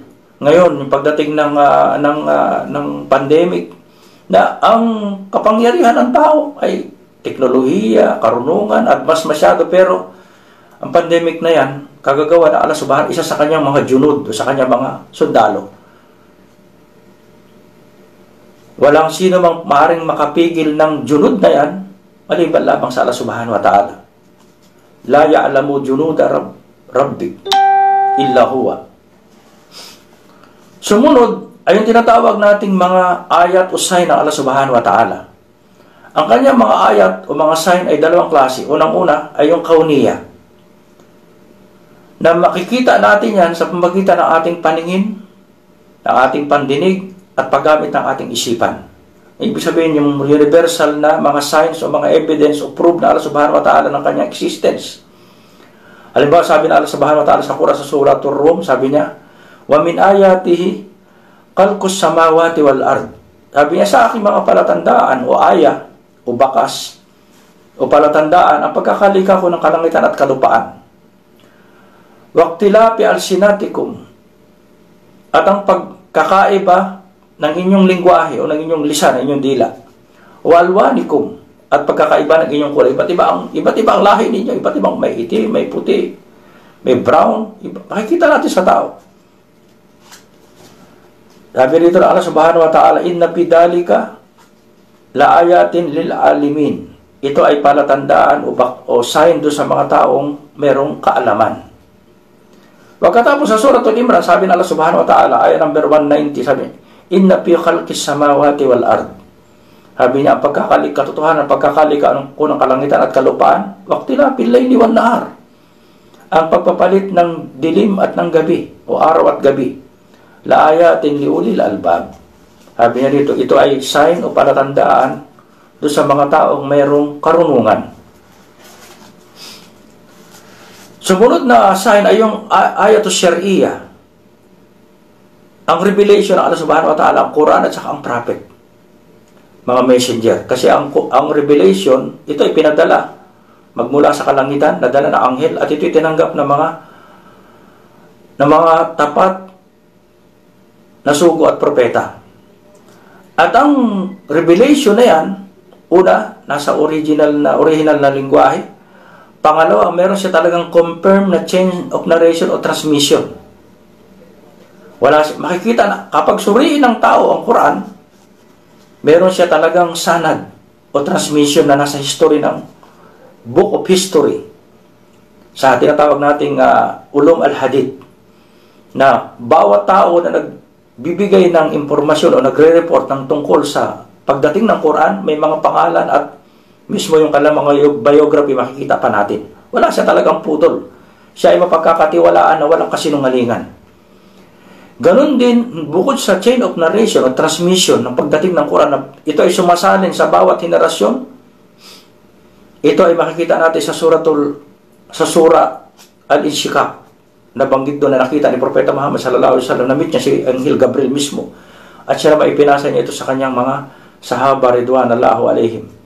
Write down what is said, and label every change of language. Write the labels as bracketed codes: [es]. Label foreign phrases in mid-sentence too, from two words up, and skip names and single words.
[tl] Ngayon, yung pagdating ng pandemic, na ang kapangyarihan ng tao ay teknolohiya, karunungan, at mas masyado, pero ang pandemic na yan, kagagawa na Allah Subhanahu, isa sa kanyang mga junud o sa kanyang mga sundalo. Walang sino mang maaaring makapigil ng junud na yan, maliban lamang sa Allah [ar] سبحانه وتعالى. لا يعلم جنود ربك إلا هو. [tl] Sumunod ay yung tinatawag nating mga ayat o sign ng Allah [ar] سبحانه وتعالى. [tl] Ang kanyang mga ayat o mga sign ay dalawang klase. Unang-una ay yung kauniya, na makikita natin yan sa pamagitan ng ating paningin, ng ating pandinig, at paggamit ng ating isipan. Ibig sabihin, yung universal na mga signs o mga evidence o proof na Allah [ar] سبحانه وتعالى [tl] ng kanyang existence. Halimbawa, sabi na Allah [ar] سبحانه وتعالى [tl] sa Quran sa Suratul Rum, sabi niya, [ar] ومن آياته خلق السماوات والأرض. [tl] Sabi niya, sa aking mga palatandaan o aya o bakas o palatandaan ang pagkakalika ko ng kalangitan at kalupaan. [ar] واختلاف ألسنتكم, [tl] at ang pagkakaiba ng inyong lingwahe o ng inyong lisan, ng inyong dila. Walwanikum, at pagkakaiba ng inyong kulay. Iba't iba ang lahi ninyo, iba't ibang may itim, may puti, may brown. Makikita natin sa tao. Sabi rito na Allah [ar] سبحانه وتعالى, إن في ذلك لآيات للعالمين. [tl] Ito ay palatandaan o sign do sa mga taong merong kaalaman. Pagkatapos sa Suratul Imran, sabi ng Allah [ar] سبحانه وتعالى, [tl] ayat number 190, sabi, [ar] إن في خلق السماوات والأرض. [tl] Sabi niya, ang katotohanan, pagkakalika ko ng kalangitan at kalupaan, [ar] واختلاف الليل والنهار. [tl] Ang pagpapalit ng dilim at ng gabi, o araw at gabi, [ar] لآيات لأولي الألباب. [tl] Sabi niya dito, ito ay sign o palatandaan doon sa mga taong mayroong karunungan. Sumunod na sign ay yung [ar] الآيات الشرعية. [tl] Ang revelation ng Allah [ar] سبحانه وتعالى, [tl] ang Quran at saka ang prophet, mga messenger. Kasi ang revelation, ito ay pinadala magmula sa kalangitan, nadala na anghel, at ito ay tinanggap ng mga tapat na sugo at propeta. At ang revelation na yan, una, nasa original na lingwahe. Pangalawa, meron siya talagang confirm na [en] change of narration [tl] o transmission. Makikita na, kapag suriin ng tao ang Quran, meron siya talagang sanad o transmission na nasa history ng [en] book of history. [tl] Sa tinatawag nating [ar] علوم الحديث, [tl] na bawat tao na nagbibigay ng impormasyon o nagre-report ng tungkol sa pagdating ng Quran, may mga pangalan at Mismo yung kanilang mga biography, makikita pa natin. Wala siya talagang putol. Siya ay mapagkakatiwalaan na walang kasinungalingan. Ganon din, bukod sa [en] chain of narration [tl] o transmission ng pagdating ng Quran, na ito ay sumasalin sa bawat henerasyon. Ito ay makikita natin sa Surah Al-Insyiqaq. Nabanggit doon na nakita ni Propeta Muhammad [ar] صلى الله عليه وسلم, [tl] na-meet niya si Anghel Gabriel mismo. At siya naman ipinasa niya ito sa kanyang mga sahaba [ar] رضوان الله عليهم.